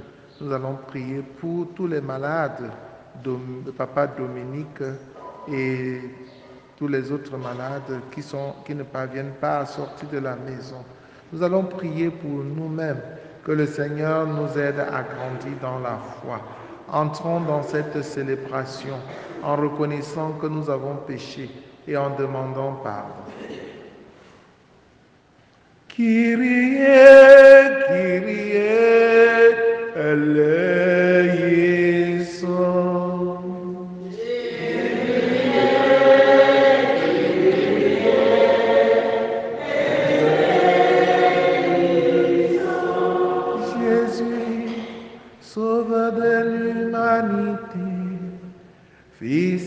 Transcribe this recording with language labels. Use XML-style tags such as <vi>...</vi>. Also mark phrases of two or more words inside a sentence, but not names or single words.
<fr>Nous allons prier pour tous les malades, Papa Dominique et tous les autres malades qui ne parviennent pas à sortir de la maison. Nous allons prier pour nous-mêmes, que le Seigneur nous aide à grandir dans la foi. Entrons dans cette célébration en reconnaissant que nous avons péché et en demandant pardon.</fr> <el>Κύριε, Κύριε, ελέησον.</el> <fr>Jésus, sauveur de l'humanité, Fils</fr>